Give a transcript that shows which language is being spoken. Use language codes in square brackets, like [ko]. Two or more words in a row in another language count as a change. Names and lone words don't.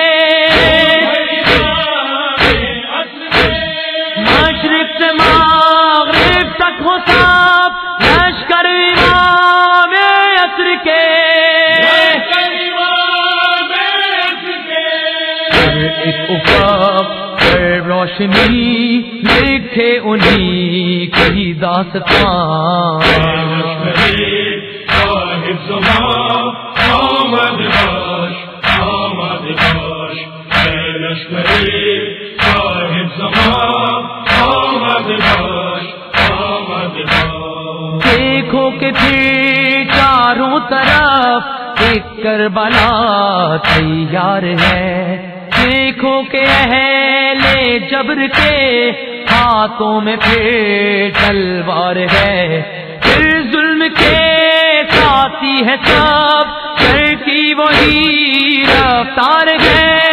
[ur] مشرق سے مغرب تک ہو سب لشکر امام عصر کے، انہی کی داستان [fa] صاحب زمان آمد باش آمد باش اے لشکری صاحب زمان آمد باش آمد باش [ur] دیکھو کہ پھر چاروں طرف ایک کربلا تیار ہے، دیکھو کہ اہل جبر کے ہاتھوں میں پھر تلوار ہے، پھر ظلم کے ساتھی ہے سب، شر کی وہی رفتار ہے،